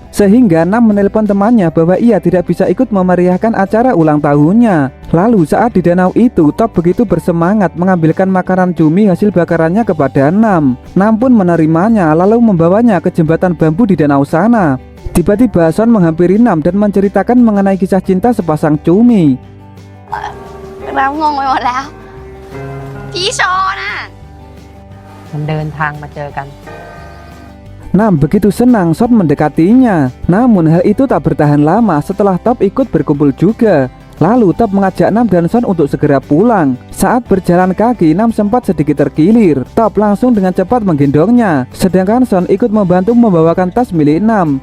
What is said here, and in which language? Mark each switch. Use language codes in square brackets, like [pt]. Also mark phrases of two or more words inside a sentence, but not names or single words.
[id] Sehingga Nam menelpon temannya bahwa ia tidak bisa ikut memeriahkan acara ulang tahunnya. Lalu saat di danau itu, Top begitu bersemangat mengambilkan makanan cumi hasil bakarannya kepada Nam. Nam pun menerimanya lalu membawanya ke jembatan bambu di danau sana. Tiba-tiba Son menghampiri Nam dan menceritakan mengenai kisah cinta sepasang cumi. [th] เรางงไปหมดแล้วพี่โชน่ะ มันเดินทางมาเจอกัน [id] Nam begitu senang Son mendekatinya. Namun hal itu tak bertahan lama setelah Top ikut berkumpul juga. Lalu Top mengajak Nam dan Son untuk segera pulang. Saat berjalan kaki, Nam sempat sedikit terkilir. Top langsung dengan cepat menggendongnya, sedangkan Son ikut membantu membawakan tas milik Nam.